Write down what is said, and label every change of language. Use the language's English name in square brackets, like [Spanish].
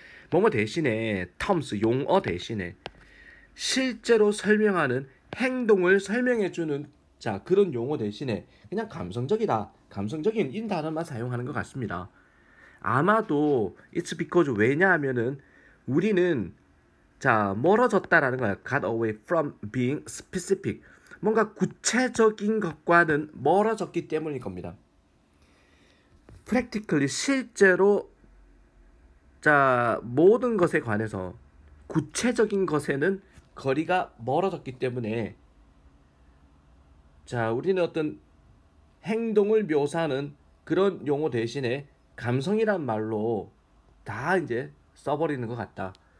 [Korean] 뭐뭐 대신에 terms, 용어 대신에 실제로 설명하는 행동을 설명해주는 자, 그런 용어 대신에 그냥 감성적이다, 감성적인 이 단어만 사용하는 것 같습니다. 아마도 it's because 왜냐하면은 우리는 자, 멀어졌다라는 거야. [English] got away from being specific. [Korean] 뭔가 구체적인 것과는 멀어졌기 때문일 겁니다. practically 실제로 자, 모든 것에 관해서 구체적인 것에는 거리가 멀어졌기 때문에 자, 우리는 어떤 행동을 묘사하는 그런 용어 대신에 감성이란 말로 다 이제 써버리는 것 같다.